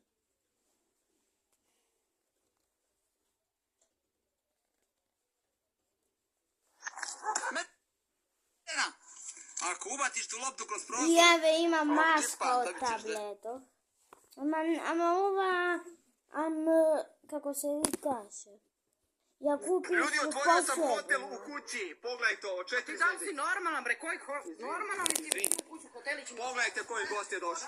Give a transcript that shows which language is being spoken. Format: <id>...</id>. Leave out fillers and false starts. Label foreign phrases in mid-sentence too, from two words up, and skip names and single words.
<sr>Ако убатиш ту лопту кроз прозор...</sr> <mk>И еве има маска од таблетот. Ама ова... како се ви каже?</mk> <sr>Ја купиш Ljudi, otvorio sam hotel u kući. Pogledajte ovo, 4 Ti da li si normalan, bre, koji normalan li ti u kuću hotelići? Pogledajte koji gost je došao.</sr>